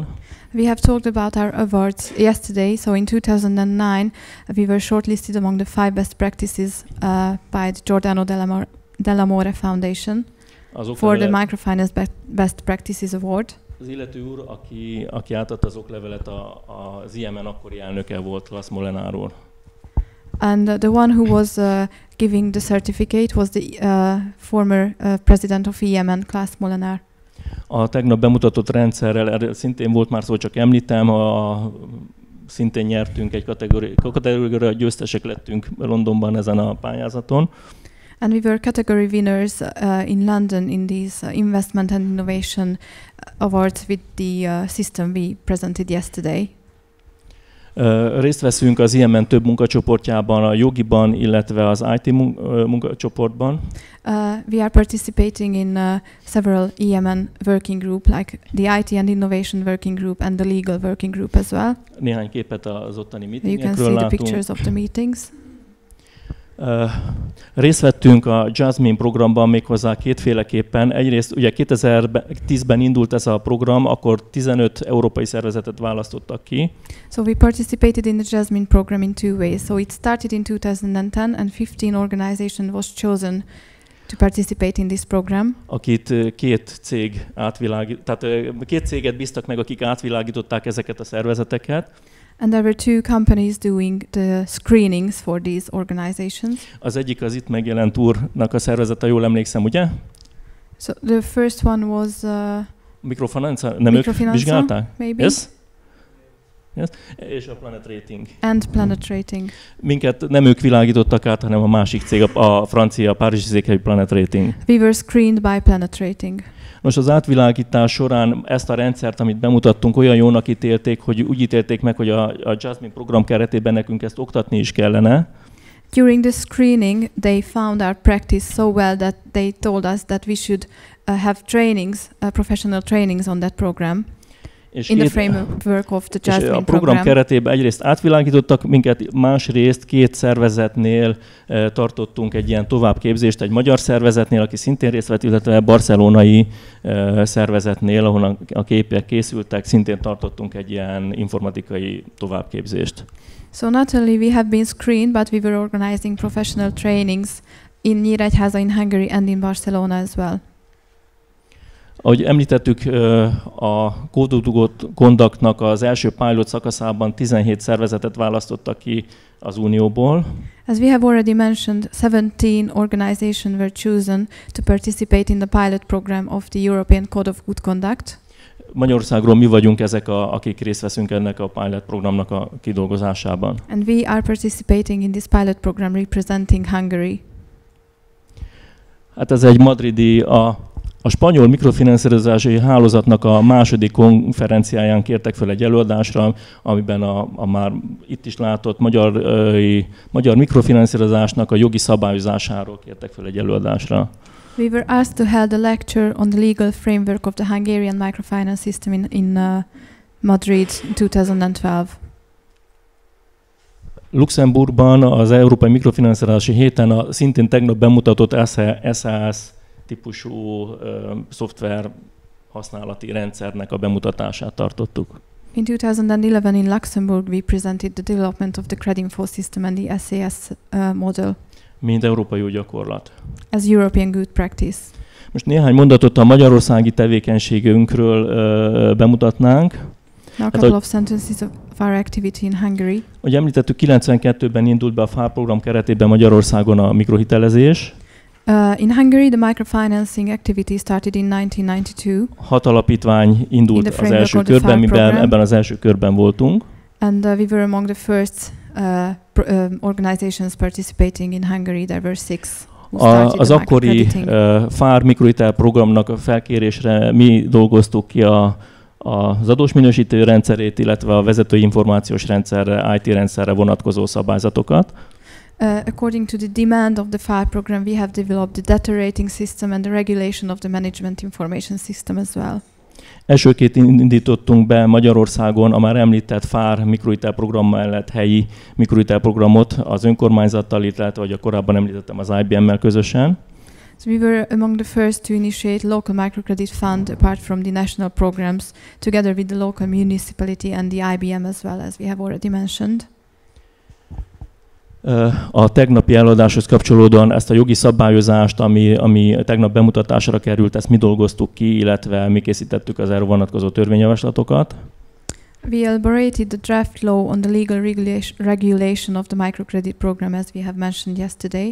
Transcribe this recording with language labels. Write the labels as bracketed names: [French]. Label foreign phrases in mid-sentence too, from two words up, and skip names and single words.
[English] We have talked about our awards yesterday. So in 2009 we were shortlisted among the 5 best practices by the Giordano Della Mora Foundation for the Microfinance Best Practices Award. [Hungarian] Az illető úr, aki átadta az oklevelet, az IMN akkori elnöke volt, Klaas Molenaar. [English] And the one who was giving the certificate was the former president of EMN, Klaas Molenaar. [Hungarian] A tegnap bemutatott rendszerrel szintén volt már szó, csak említem, szintén nyertünk egy kategória, győztesek lettünk Londonban ezen a pályázaton. [English] And we were category winners in London in these investment and innovation awards with the system we presented yesterday. [Hungarian] Részt veszünk az IMN több munkacsoportjában, a jogiban, illetve az IT munkacsoportban. [English] We are participating in several EMN working group, like the IT and Innovation Working Group and the Legal Working Group as well. [Hungarian] Néhány képet az ottani meetingekről látunk. [English] You can see the pictures of the meetings. [Hungarian] Részt vettünk a JASMINE programban méghozzá kétféleképpen. Egyrészt ugye 2010-ben indult ez a program, akkor 15 európai szervezetet választottak ki. [English] So we participated in the JASMINE program in two ways. So it started in 2010 and 15 organizations was chosen to participate in this program. [Hungarian] Akit két céget bíztak meg, akik átvilágították ezeket a szervezeteket. [English] And there were two companies doing the screenings for these organizations. [Hungarian] Az egyik az itt megjelent úrnak a szervezete, jól emlékszem, ugye? [English] So the first one was Microfinance, [Hungarian] nem ők vizsgálták? [English] Maybe. Yes? Yes? [Hungarian] És a Planet Rating. [English] And Planet Rating. [Hungarian] Minket nem ők világítottak át, hanem a másik cég, a francia, párizsi székhelyű Planet Rating. [English] We were screened by Planet Rating. [Hungarian] Most az átvilágítás során ezt a rendszert, amit bemutattunk, olyan jónak ítélték, hogy úgy ítélték meg, hogy a JASMINE program keretében nekünk ezt oktatni is kellene. [English] During the screening, they found our practice so well that they told us that we should have trainings, professional trainings on that program. In the framework of the JASMINE [Hungarian] a program keretében egyrészt átvilágítottak minket, másrészt két szervezetnél tartottunk egy ilyen továbbképzést, egy magyar szervezetnél, aki szintén részt vett, illetve barcelonai szervezetnél, ahol a képek készültek, szintén tartottunk egy ilyen informatikai továbbképzést. [English] So not only we have been screened, but we were organizing professional trainings in Nyíregyháza in Hungary and in Barcelona as well. [Hungarian] Ahogy említettük, a Code of Conduct-nak az első pilot szakaszában 17 szervezetet választottak ki az Unióból. [English] As we have already mentioned, 17 organizations were chosen to participate in the pilot program of the European Code of Good Conduct. [Hungarian] Magyarországról mi vagyunk ezek, akik részt veszünk ennek a pilot programnak a kidolgozásában. [English] And we are participating in this pilot program representing Hungary. [Hungarian] Hát ez egy madridi, a spanyol mikrofinanszírozási hálózatnak a második konferenciáján kértek fel egy előadásra, amiben a már itt is látott magyar mikrofinanszírozásnak a jogi szabályozásáról kértek fel egy előadásra. [English] We were asked to hold a lecture on the legal framework of the Hungarian microfinance system in Madrid in 2012. [Hungarian] Luxemburgban az Európai Mikrofinanszírozási Héten szintén tegnap bemutatott SAS típusú szoftver használati rendszernek a bemutatását tartottuk. [English] In 2011 in Luxembourg we presented the development of the Credinfo system and the SAS model. [Hungarian] Mint európai jó gyakorlat. [English] As European good practice. [Hungarian] Most néhány mondatot a magyarországi tevékenységünkről bemutatnánk. [English] Now a couple of sentences of our activity in Hungary. [Hungarian] Ahogy említettük, 92-ben indult be a FEA program keretében Magyarországon a mikrohitelezés. [English] In Hungary, the microfinancing activity started in 1992. [Hungarian] 6 alapítvány indult az első körben, mivel ebben az első körben voltunk. [English] And we were among the first organizations participating in Hungary. There were 6. [Hungarian] Az akkori FEA mikrohitel programnak a felkérésre mi dolgoztuk ki az adós minősítő rendszerét, illetve a vezetői információs rendszerre, IT rendszerre vonatkozó szabályzatokat. [English] According to the demand of the FEA program, we have developed the data rating system and the regulation of the management information system as well. [Hungarian] Elsőként indítottunk be Magyarországon a már említett FEA mikrohitel program mellett helyi mikrohitel programot az önkormányzattal, illetve, ahogy korábban említettem, az IBM-mel közösen. [English] So we were among the first to initiate local microcredit fund apart from the national programs, together with the local municipality and the IBM as well, as we have already mentioned. [Hungarian] A tegnapi előadáshoz kapcsolódóan ezt a jogi szabályozást, ami tegnap bemutatásra került, ezt mi dolgoztuk ki, illetve mi készítettük az erre vonatkozó törvényjavaslatokat. [English] We elaborated the draft law on the legal regulation of the microcredit program, as we have mentioned yesterday.